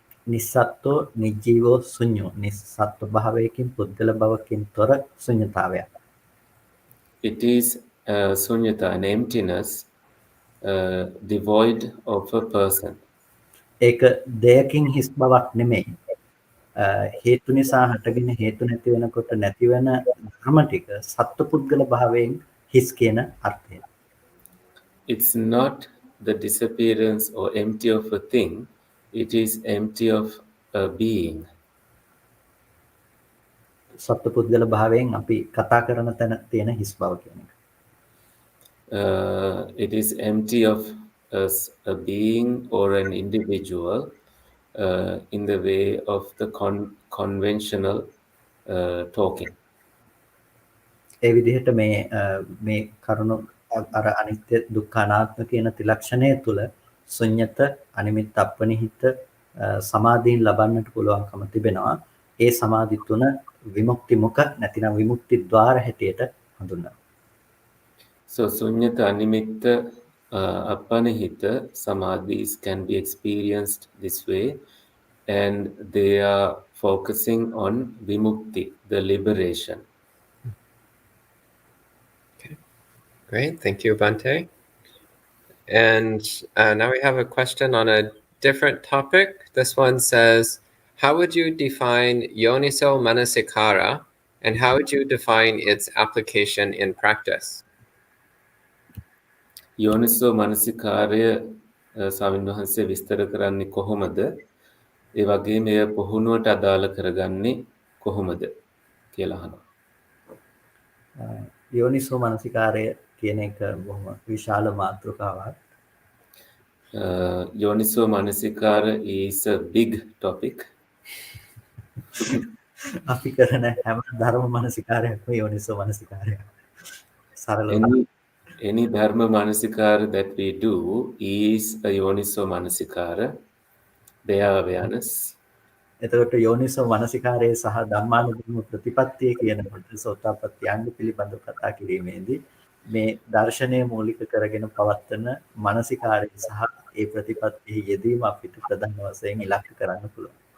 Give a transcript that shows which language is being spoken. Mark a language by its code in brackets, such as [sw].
[si] නිස්සත්ත්ව නිජීවෝ ශුන්‍යෝ නිස්සත්ත්ව භාවයකින් පුද්ගල භවකින් තොර ශුන්‍යතාවය. [en] It is sunyata, an emptiness, devoid of a person. [si] ඒක දෙයකින් හිස් බවක් නෙමෙයි. හේතු නිසා හටගෙන හේතු නැති වෙනකොට නැති වෙන ධර්ම ටික සත්පුද්ගල භාවයෙන් හිස් කියන අර්ථය. [en] It's not the disappearance or empty of a thing, it is empty of a being. [si] සත්පුද්ගල භාවයෙන් අපි කතා කරන තැන තියෙන හිස් බව කියන එක. [en] It is empty of a being or an individual in the way of the conventional talking. [si] ඒ විදිහට මේ කරුණු අර අනිත්‍ය දුක්ඛ අනාත්ම කියන ත්‍රිලක්ෂණය තුල ශුන්්‍යත අනිමිත්ත අපනිහිත සමාධීන් ලබන්නට පුළුවන්කම තිබෙනවා. ඒ සමාධි තුන විමුක්ති මුඛ නැතිනම් විමුක්ති ద్వාර හැටියට හඳුන්වනවා. [en] So sunyata animitta apanihita samadhis can be experienced this way, and they are focusing on vimukti, the liberation. Okay, great. Thank you, Bhante. And now we have a question on a different topic. This one says, how would you define yoniso manasikara, and how would you define its application in practice? [si] යෝනිසෝ මනසිකාරය ස්වාමීන් වහන්සේ විස්තර කරන්නේ කොහොමද? ඒ වගේම එය පුහුණුවට අදාළ කරගන්නේ කොහොමද කියලා අහනවා. යෝනිසෝ මනසිකාරය කියන එක බොහොම විශාල මාතෘකාවක්. [en] යෝනිසෝ මනසිකාර is a big topic. [si] අපි කරන හැම ධර්ම මනසිකාරයක්ම යෝනිසෝ මනසිකාරයක්. සරලව [en] Any dharma manasikara that we do is a yoniso manasikara. They are awareness. [si] එතකොට යෝනිසෝ මනසිකාරයේ සහ ධම්මානුධම්ම ප්‍රතිපත්තිය කියනකොට සෝතාපට්ටි අංග පිළිබඳව කතා කිරීමේදී මේ දර්ශනය මූලික කරගෙන පවත්වන මනසිකාරය සහ ඒ ප්‍රතිපත්තියේ යෙදීම අපිට ප්‍රධාන වශයෙන් ඉලක්ක කරන්න පුළුවන්.